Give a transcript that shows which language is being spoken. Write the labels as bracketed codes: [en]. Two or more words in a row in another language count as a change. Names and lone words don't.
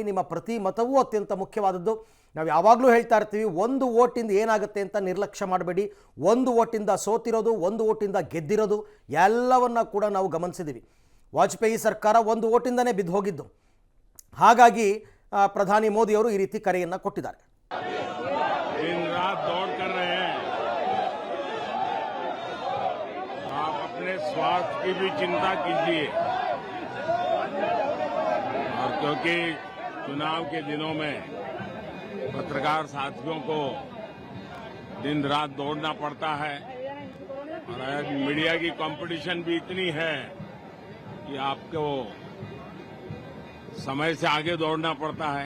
[kn] ನಿಮ್ಮ ಪ್ರತಿ ಮತವೂ ಅತ್ಯಂತ ಮುಖ್ಯವಾದದ್ದು. ನಾವು ಯಾವಾಗಲೂ ಹೇಳ್ತಾ ಇರ್ತೀವಿ, ಒಂದು ವೋಟಿಂದ ಏನಾಗುತ್ತೆ ಅಂತ ನಿರ್ಲಕ್ಷ್ಯ ಮಾಡಬೇಡಿ. ಒಂದು ವೋಟಿಂದ ಸೋತಿರೋದು, ಒಂದು ವೋಟಿಂದ ಗೆದ್ದಿರೋದು ಎಲ್ಲವನ್ನ ಕೂಡ ನಾವು ಗಮನಿಸಿದ್ದೀವಿ. ವಾಜಪೇಯಿ ಸರ್ಕಾರ ಒಂದು ವೋಟಿಂದನೇ ಬಿದ್ದು ಹೋಗಿದ್ದು. ಹಾಗಾಗಿ ಪ್ರಧಾನಿ ಮೋದಿ ಅವರು ಈ ರೀತಿ ಕರೆಯನ್ನು ಕೊಟ್ಟಿದ್ದಾರೆ. [hi] दिन रात दौड़ कर रहे हैं, आप अपने स्वास्थ्य की भी चिंता कीजिए। और क्योंकि चुनाव के दिनों में पत्रकार साथियों को दिन रात दौड़ना पड़ता है, और आज मीडिया की कंपटीशन भी इतनी है कि आपको समय से आगे दौड़ना पड़ता है।